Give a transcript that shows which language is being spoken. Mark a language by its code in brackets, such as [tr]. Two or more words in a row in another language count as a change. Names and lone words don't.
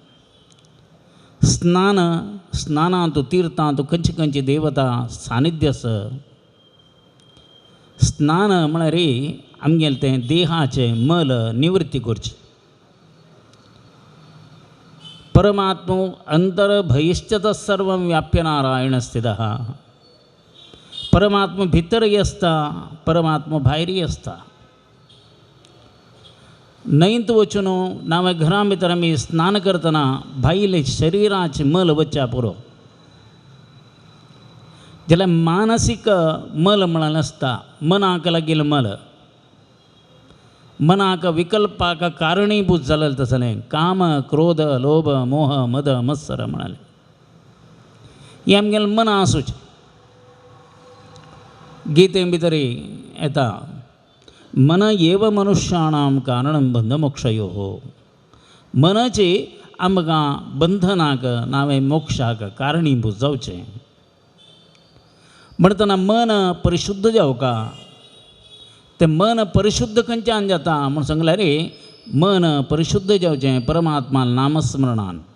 [kok] स्नानां तूं तीर्थां तूं खंयची खंयची देवता सानिध्य आसा. स्नान म्हळ्यार आमगेलें तें देहाचें मल निवृत्ती करचें. [sa] परमात्मो अंतर्बहिश्च सर्वं व्याप्य नारायण स्थितः. [kok] परमात्मा भितरय आसता, परमात्मा भायरय आसता. न्हंयत वचून नावे घरा भितर आमी स्नान करतना भायले शरिराचें मल वच्चा पुरो. जाल्यार मानसीक मल म्हळ्यार आसता, मनाक लागिल्लो मल, मनाक विकल्पाक कारणीभूत जालेलें तसलें काम क्रोध लोभ मोह मद मत्सर म्हणाले हें आमगेलें मन आसूचें. गीते भितर येता [sa] मन एव मनुष्याणां कारणं बंधमोक्षयोः. [kok] मनाची आमकां बंधनाक नावे मोक्षाक कारणीभूत जावचें. म्हणटना मन परिशुद्ध जावका. तें मन परिशुद्ध खंयच्यान जाता म्हूण सांगल्यार मन परिशुद्ध जावचें परमात्मा नामस्मरणान.